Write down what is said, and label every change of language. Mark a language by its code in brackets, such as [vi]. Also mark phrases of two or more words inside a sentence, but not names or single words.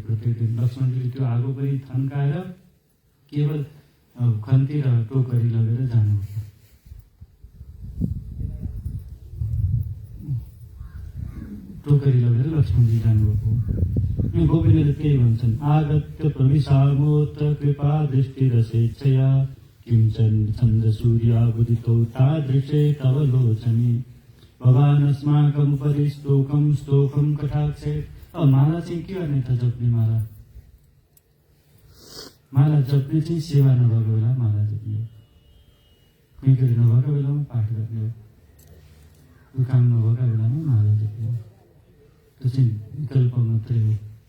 [ne] प्रत्येक दिन लक्ष्मणजीले त्यो आगो पनि थन्काएर केवल खन्ती र टोकरी लगेर जानुभयो। टोकरी लगेर लक्ष्मणजी जानुभएको। गोपिनीले त्यही भन्छन्, [sa] आगत्य प्रविशामोऽत्र कृपा दृष्टिरसेच्छया किञ्चन छन्द सूर्यावुदितौ तादृशे तव लोचने भवान् अस्माकमुपरि स्तोकं कटाक्षे। [ne] अब माला चाहिँ के गर्ने त? जप्ने माला जप्ने चाहिँ सेवा नभएको बेला माला जप्ने हो, कैँकरी नभएको बेलामा पाठ गर्ने हो, त्यो काम नभएका बेलामा माला जप्ने हो। त्यो चाहिँ विकल्प मात्रै हो।